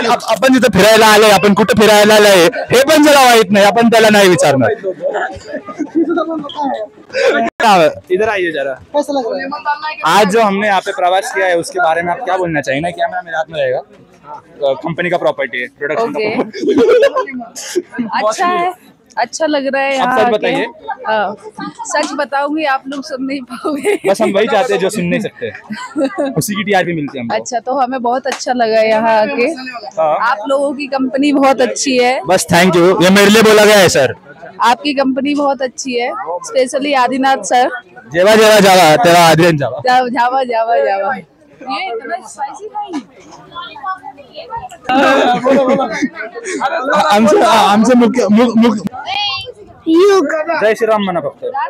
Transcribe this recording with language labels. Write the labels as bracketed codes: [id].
[mr] आपण जिथं फिरायला आलोय, आपण कुठे फिरायला आलोय हे पण जरा वाईट नाही, आपण त्याला नाही विचारणार. [hi] इधर आइए जरा. आज जो हमने यहाँ पे प्रवास किया है उसके बारे में आप क्या बोलना चाहिए? ना कैमरा मेरे हाथ में रहेगा. कंपनी का प्रॉपर्टी है, प्रोडक्शन अच्छा है, अच्छा लग रहा है यहाँ आके. सच बताऊंगी आप लोग सुन नहीं पाओगे. बस हम वही चाहते हैं जो सुन नहीं सकते. उसी की टीआरपी मिलती है हमको. अच्छा, तो हमें बहुत अच्छा लगा यहाँ आके. आप लोगों की कंपनी बहुत अच्छी है. बस थैंक यू, ये मेरे लिए बोला गया है सर. आपकी कंपनी बहुत अच्छी है, स्पेशली आदिनाथ सर. [mr] जेव्हा जावा तेव्हा आदियन जावा. [hi] जावा. ये इतना स्पाइसी नहीं. [mr] आमचे मुख्य जय श्रीराम म्हणा फक्त.